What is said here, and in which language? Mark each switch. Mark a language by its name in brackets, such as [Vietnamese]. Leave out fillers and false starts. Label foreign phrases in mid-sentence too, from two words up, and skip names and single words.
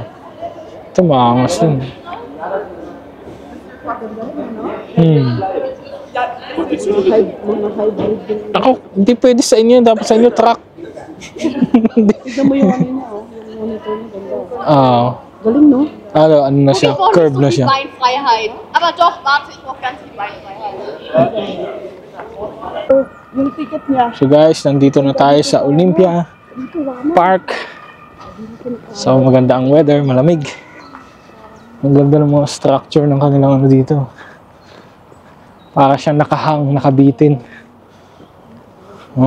[Filipino] Ito maangas yun. Mga hybrid din. Ako, hindi pwede sa inyo. Dapat sa inyo truck. Tignan mo yung ano niya, oh. Yung monitor niya, ganda. Ah. Galing, no? Ano na siya? Curve na siya. [German] Beinfreiheit. Aber doch, warte, ich brauche ganz viel Beinfreiheit. [Filipino] So, yung ticket niya, So guys, nandito na tayo sa Olympia Park. So maganda ang weather, malamig. Ang ganda ng mga structure ng kanilang ano dito. Para siyang nakahang, nakabitin. Huh?